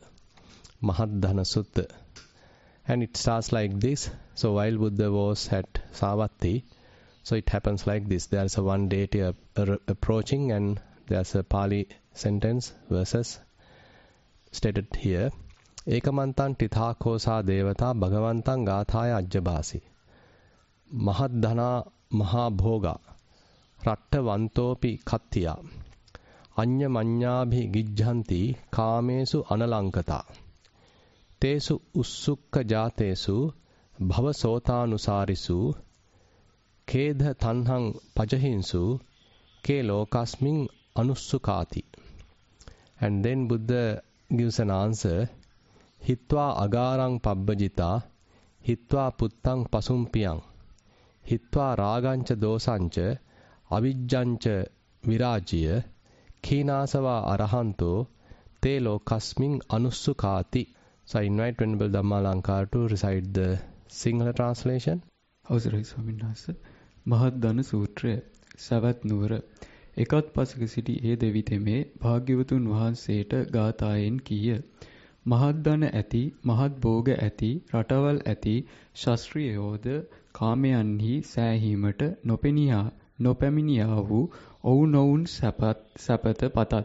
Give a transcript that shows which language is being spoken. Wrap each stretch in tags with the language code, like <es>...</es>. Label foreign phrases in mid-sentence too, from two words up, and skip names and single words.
<en>Mahadhana Sutta. And it starts like this. So while Buddha was at Savatthi, so it happens like this. There is a one deity approaching, and there's a Pali sentence, verses stated here.</en> <pi>Ekamantan tithakosa devata bhagavantan gathaya ajjabasi. Mahadhana mahabhoga ratta vantopi kattiya. Anya manyabhi gijjanti kamesu analankata. Tesu ussukka jatesu bhavasotanusarisu kedha tanhang pajahinsu ke lokasmin anussukati.</pi> <en>And then Buddha gives an answer.</en> <pi>Hitva agarang pabbajita, hitva puttang pasumpiyang, hitva ragancha dosancha, avijjancha virajya, khinasava arahanto, te lokasmin anussukati.</pi> <en>So I invite Venerable Dhamma Alankara to recite the Sinhala translation.</en> <si>අවසරයි ස්වාමීන් වහන්සේ. මහද්දන සූත්‍රය සවැත් නුවර එකත් පසක සිටි ඒ දෙවිතෙමේ භාග්‍යවතුන් වහන්සේට ගාථායෙන් කීය. මහද්දන ඇති මහත් භෝග ඇති රටවල් ඇති ශාස්ත්‍රීයෝද කාමයන්හි සෑහීමට නොපැමිණියා වූ ඔවුනොවුන් සැපත පතත්.</si>